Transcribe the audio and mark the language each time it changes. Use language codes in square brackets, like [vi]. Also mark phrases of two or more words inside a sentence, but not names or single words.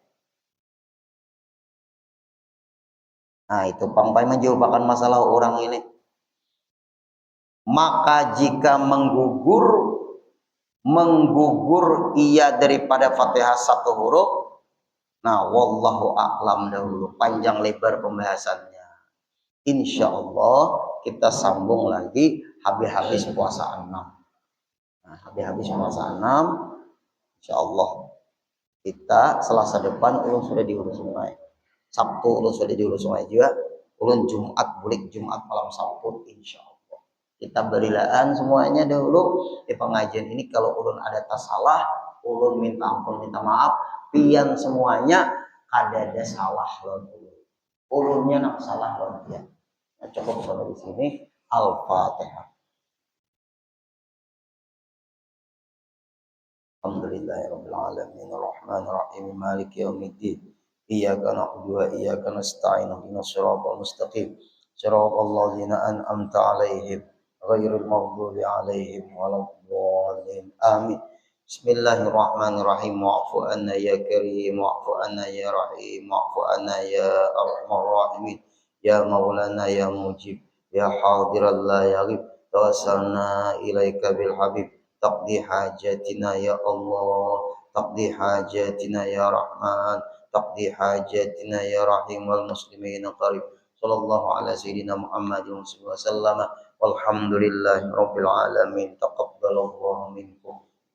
[bjn] Nah itu pangpai menjawabkan masalah orang ini. Maka jika menggugur ia daripada Fatihah satu huruf, nah [ar] والله أعلم [bjn] dahulu panjang lebar pembahasannya. [ar] إن شاء الله [bjn] kita sambung lagi habis-habis puasa 6. Nah, habis-habis puasa 6, [ar] إن شاء الله [bjn] kita Selasa depan ulun sudah diurus sungai. Sabtu ulun sudah diurus sungai juga. Ulun Jumat bulik Jumat malam Sabtu [ar] إن شاء الله. [bjn] Kita berilaan semuanya dahulu di pengajian ini kalau ulun ada tas salah, ulun minta ampun minta maaf. Pian semuanya ada salah ulun. Ulunnya nak salah ulun pian. Nah, cukup sampai di sini. Al-Fatihah. [ar] الحمد لله رب العالمين الرحمن الرحيم مالك يوم الدين إياك نعبد وإياك نستعين اهدنا الصراط المستقيم صراط الذين أنعمت عليهم غير المغضوب عليهم ولا الضالين آمين. بسم الله الرحمن الرحيم واعف عنا يا كريم واعف عنا يا رحيم واعف عنا يا أرحم الراحمين يا مولانا يا مجيب يا حاضرا لا يغيب توسلنا إليك بالحبيب تقضي حاجاتنا يا الله تقضي حاجاتنا يا رحمن تقضي حاجاتنا يا رحيم والمسلمين قريب صلى الله على سيدنا محمد وسلم والحمد لله رب العالمين تقبل الله منكم